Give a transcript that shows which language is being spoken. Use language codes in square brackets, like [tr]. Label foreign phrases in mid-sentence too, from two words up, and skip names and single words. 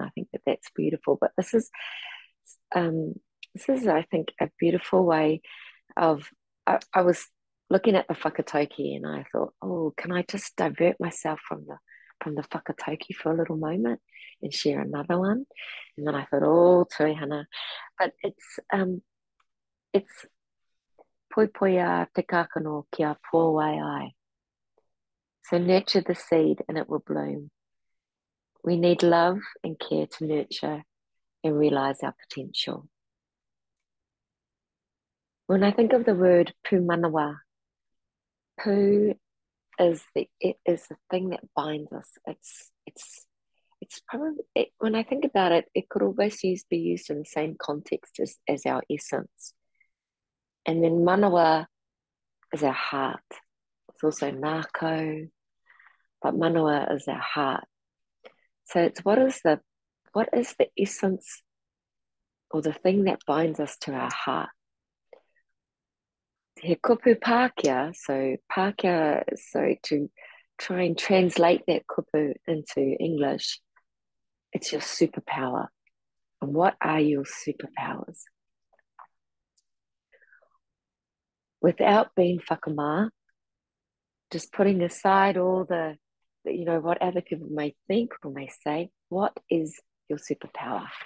[en] I think that that's beautiful. But this is, I think, a beautiful way of. I was looking at the whakatauki, and I thought, oh, can I just divert myself from the whakatauki for a little moment and share another one? And then I thought, oh, Turihana, but it's [mi] poipoia te kākano kia pōwai ai. [en] So nurture the seed and it will bloom. We need love and care to nurture and realize our potential. When I think of the word pūmanawa, pū is the thing that binds us. It's probably, when I think about it, it could always be used in the same context as our essence. And then manawa is our heart. It's also nāko, but manawa is our heart. So it's what is the essence or the thing that binds us to our heart? [mi] He kupu Pākehā, so Pākehā, [en] so to try and translate that kupu into English, it's your superpower. And what are your superpowers? Without being whakamā, just putting aside all the what other people may think or may say, what is your superpower?